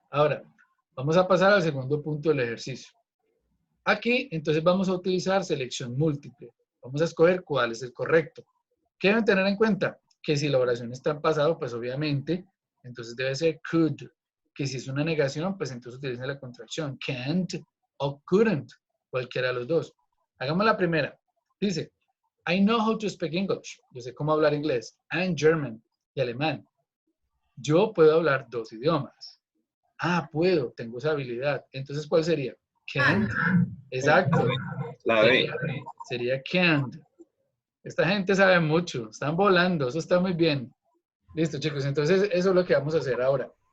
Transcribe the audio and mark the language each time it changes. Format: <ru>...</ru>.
<es>Ahora, vamos a pasar al segundo punto del ejercicio. Aquí, entonces, vamos a utilizar selección múltiple. Vamos a escoger cuál es el correcto. ¿Qué deben tener en cuenta? Que si la oración está en pasado, pues obviamente, entonces debe ser could. Que si es una negación, pues entonces utilicen la contracción can't o couldn't, cualquiera de los dos. Hagamos la primera. Dice,</es> <en>I know how to speak English.</en> <es>Yo sé cómo hablar inglés.</es> <en>And German,</en> <es>y alemán. Yo puedo hablar 2 idiomas. Ah, puedo, tengo esa habilidad. Entonces, ¿cuál sería? Can't. Exacto. La B. Sería can't. Esta gente sabe mucho, están volando, eso está muy bien. Listo, chicos, entonces eso es lo que vamos a hacer ahora.</es>